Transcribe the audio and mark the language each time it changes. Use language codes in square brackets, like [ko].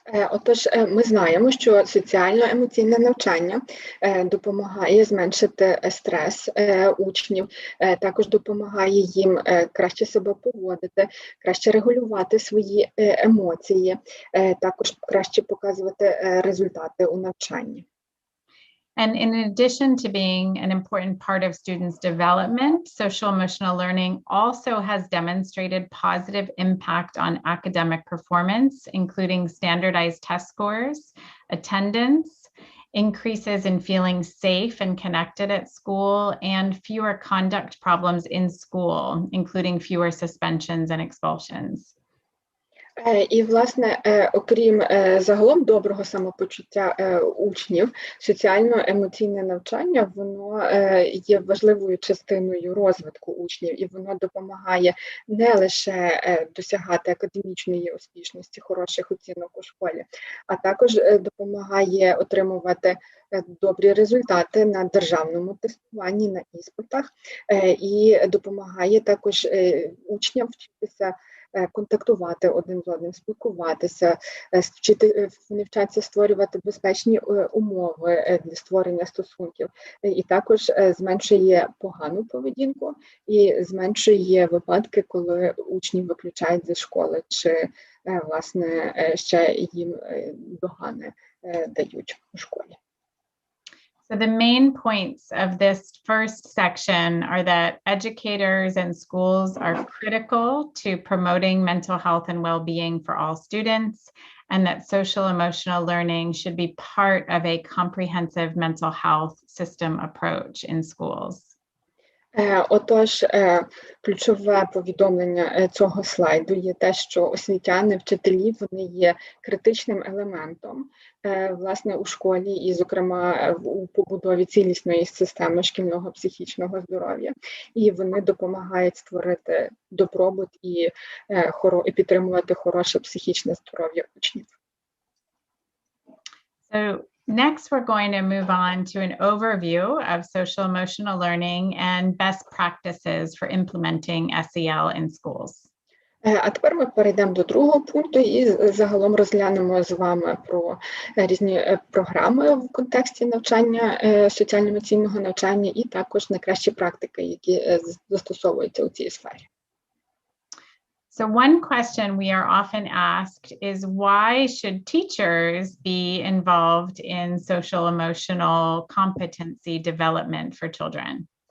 [uk] Отож, ми знаємо, що соціально-емоційне навчання допомагає зменшити стрес учнів, також допомагає їм краще себе поводити, краще регулювати свої емоції, також краще показувати результати у навчанні. [en] And in addition to being an important part of students' development, social emotional learning also has demonstrated positive impact on academic performance, including standardized test scores, attendance, increases in feeling safe and connected at school, and fewer conduct problems in school, including fewer suspensions and expulsions. [uk] І, власне, окрім загалом доброго самопочуття учнів, соціально-емоційне навчання, воно є важливою частиною розвитку учнів, і воно допомагає не лише досягати академічної успішності, хороших оцінок у школі, а також допомагає отримувати добрі результати на державному тестуванні, на іспитах, і допомагає також учням вчитися контактувати один з одним, спілкуватися, вони вчаться створювати безпечні умови для створення стосунків, і також зменшує погану поведінку і зменшує випадки, коли учнів виключають зі школи, чи, власне, ще їм догани дають у школі. [en] So the main points of this first section are that educators and schools are critical to promoting mental health and well-being for all students, and that social emotional learning should be part of a comprehensive mental health system approach in schools. [uk] Отож, ключове повідомлення цього слайду є те, що освітяни, вчителі, вони є критичним елементом, власне, у школі і, зокрема, у побудові цілісної системи шкільного психічного здоров'я. І вони допомагають створити добробут і підтримувати хороше психічне здоров'я учнів. [en] So next, we're going to move on to an overview of social-emotional learning and best practices for implementing SEL in schools. [uk] А тепер ми перейдемо до другого пункту і загалом розглянемо з вами про різні програми в контексті навчання, соціально-емоційного навчання і також найкращі практики, які застосовуються у цій сфері. [en] So one question we are often asked is, why should teachers be involved in social-emotional competency development for children?